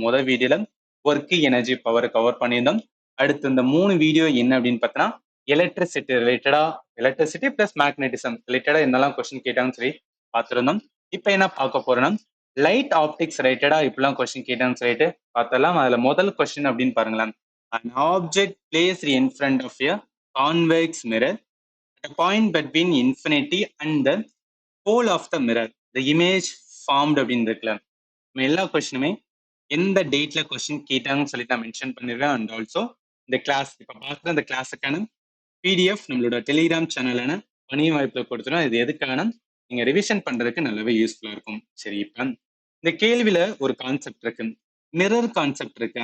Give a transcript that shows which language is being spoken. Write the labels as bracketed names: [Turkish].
[Tamil] முதல் வீடியோல work energy power cover பண்ணியிருந்தோம். அடுத்து இந்த 3 வீடியோ என்ன அப்படின்னு பார்த்தோன்னா எலக்ட்ரிசிட்டி ரிலேட்டடா எலக்ட்ரிசிட்டி பிளஸ் மேக்னெட்டிசம் ரிலேட்டடா என்னெல்லாம் கொஸ்டின் கேட்டாங்கன்னு சொல்லி பார்த்துருந்தோம். இப்போ என்ன பார்க்க போறோம்னா லைட் ஆப்டிக்ஸ் ரிலேட்டடா இப்படிலாம் கொஸ்டின் கேட்டாங்கன்னு சொல்லிட்டு பார்த்தலாம். அதுல முதல் கொஸ்டின் அப்படின்னு பாருங்களேன். [English] an object placed in front of a convex mirror at a point between infinity and the pole of the mirror the image formed [Tamil] அப்படின்னு இருக்குல்ல. நம்ம எல்லா கொஸ்டினுமே எந்த டேட்ல கொஸ்டின் கேட்டாங்கன்னு சொல்லி நான் மென்ஷன் பண்ணிருக்கேன். அண்ட் ஆல்சோ இந்த கிளாஸ் இப்போ பார்க்குற இந்த கிளாஸுக்கான பிடிஎஃப் நம்மளோட டெலிகிராம் சேனலான பணிய வாய்ப்புல கொடுத்துரும். இது எதுக்கான நீங்க ரிவிஷன் பண்றதுக்கு நல்லாவே யூஸ்ஃபுல்லா இருக்கும். சரி, இப்ப இந்த கேள்வியில ஒரு கான்செப்ட் இருக்கு, மிரர் கான்செப்ட் இருக்கு.